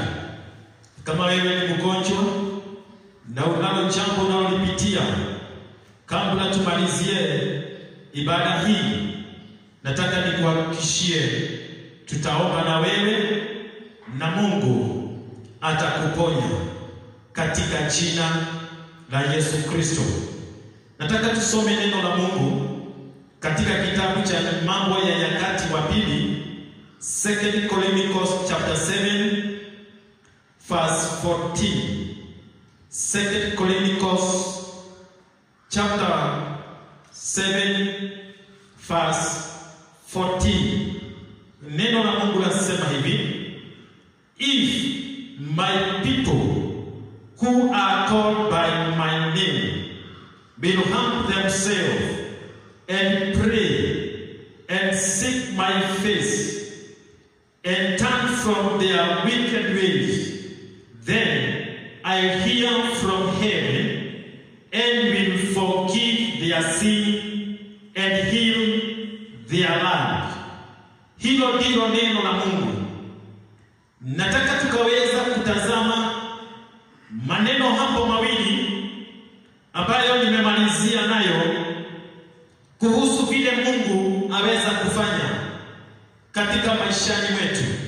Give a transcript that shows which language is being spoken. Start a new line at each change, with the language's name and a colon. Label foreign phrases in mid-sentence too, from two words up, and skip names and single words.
Swahili: Kama wewe ni mgonjwa na unalo jambo unalolipitia, kabla tumalizie ibada hii, nataka nikuhakikishie tutaomba na wewe na Mungu atakuponya katika jina la Yesu Kristo. Nataka tusome neno la Mungu katika kitabu cha Mambo ya Nyakati wa Pili,
English: 2 Chronicles chapter 7 verse 14. 2 Chronicles chapter 7 verse 14.
Swahili: Neno la Mungu linasema hivi:
English: If my people who are called by my name will humble themselves and pray and seek my face and turn from their wicked ways, then I hear from heaven and will forgive their sin and heal their land.
Swahili: Hilo ndilo neno la Mungu. Nataka tukaweza kutazama maneno hapo mawili ambayo nimemalizia nayo kuhusu vile Mungu aweza kufanya katika maishani mwetu.